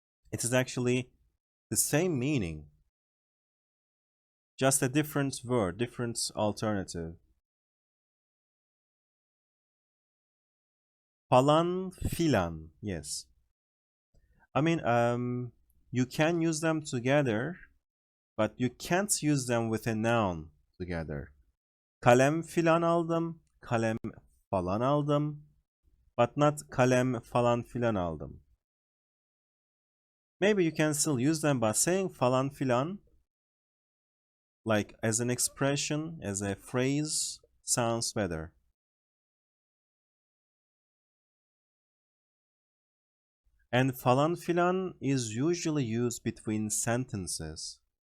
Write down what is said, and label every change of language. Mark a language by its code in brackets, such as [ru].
[en] It is actually the same meaning, just a different word, different alternative. Falan filan, yes. I mean, you can use them together, but you can't use them with a noun together. [tr] Kalem filan aldım, kalem falan aldım, [en] but not [tr] kalem falan filan aldım. [en] Maybe you can still use them, but saying falan filan, like as an expression, as a phrase, sounds better. And falan filan is usually used between sentences.